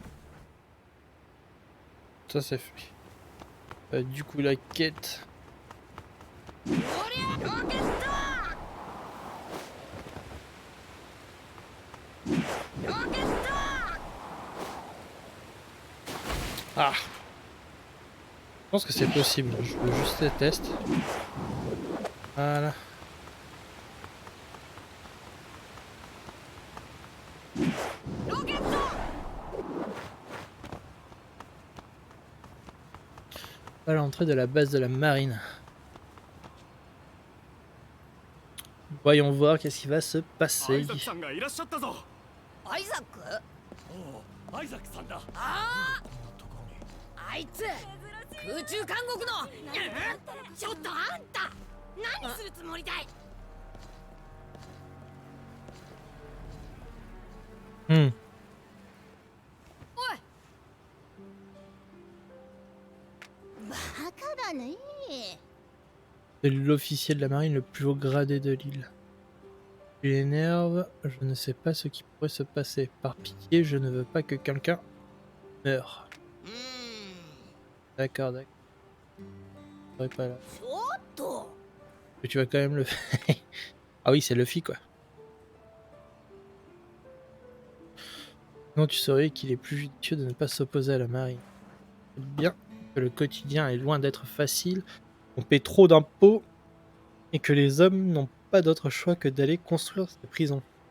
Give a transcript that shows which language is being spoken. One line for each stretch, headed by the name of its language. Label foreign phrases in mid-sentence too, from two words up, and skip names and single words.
French: Ça c'est fait. Du coup la quête
Japanese: ロケットロケット
French: Ah! Je pense que c'est possible. Je veux juste les tests. Voilà.
Japanese: ロケット
French: À l'entrée de la base de la marine. Voyons voir qu'est-ce qui va se ア passer.
Japanese: イザクさんがいらっしゃったぞ。アイザックおお、アイザクさんだ。ああいつ空中監獄のちょっとあんた何するつもりだい Hmm. おいバカだね
French: C'est l'officier de la marine le plus haut gradé de l'île. Tu l'énerves, je ne sais pas ce qui pourrait se passer. Par pitié, je ne veux pas que quelqu'un meure. D'accord, d'accord. Je serai pas là.
Japanese: ちょっと
French: Mais tu vas quand même le faire. Ah oui, c'est Luffy quoi. Non, tu saurais qu'il est plus judicieux de ne pas s'opposer à la marine. C'est bien que le quotidien est loin d'être facile. On paie trop d'impôts et que les hommes n'ont pas d'autre choix que d'aller construire ces prisons.